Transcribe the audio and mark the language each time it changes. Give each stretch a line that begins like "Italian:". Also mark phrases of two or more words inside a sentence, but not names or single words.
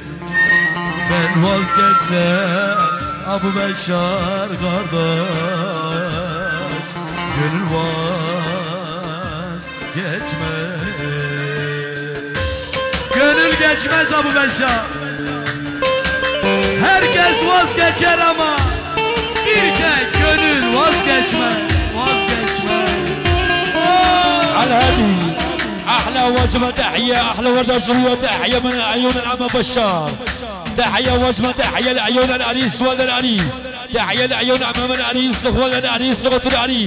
Turkish: Ben vazgeçsem Abu Beşar kardeş gönül vazgeçmez. Gönül geçmez Abu Beşar. Herkes vazgeçer ama bir tek gönül vazgeçmez.
Arabic: عالهادي احلى وجبه تحيه احلى ورده جريه تحيه من عيون العم بشار. تحيه وجبه تحيه لعيون العريس ولد العريس. تحيه لعيون عمام العريس ولد العريس صغة العريس.